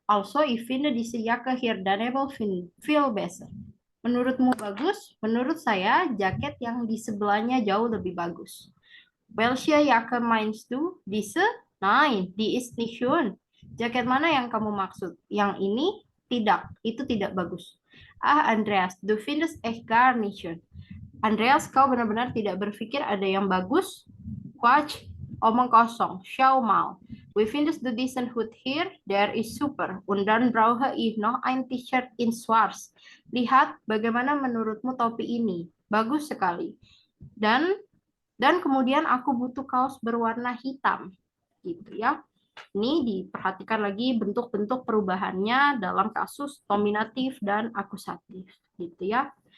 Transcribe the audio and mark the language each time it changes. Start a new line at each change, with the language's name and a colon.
German: Also, ich finde diese Jacke hier daneben viel besser.
Indonesian: Menurutmu bagus? Menurut saya, jaket yang di sebelahnya jauh lebih bagus.
German: Welche Jacke meinst du? Diese? Nein, die ist nicht schön.
Indonesian: Jaket mana yang kamu maksud? Yang ini? Tidak, itu tidak bagus.
German: Ah, Andreas, du findest echt gar nicht schön.
Indonesian: Andreas, kau benar-benar tidak berpikir ada yang bagus?
German: Quatsch,
Indonesian: omong kosong.
German: Schau mal. We findest du diesen Hut hier, der ist super. Und dann brauche ich noch ein T-Shirt in schwarz.
Indonesian: Lihat, bagaimana menurutmu topi ini? Bagus sekali. Dan kemudian aku butuh kaos berwarna hitam. Gitu ya. Ini diperhatikan lagi bentuk-bentuk perubahannya dalam kasus nominatif dan akusatif. Gitu ya.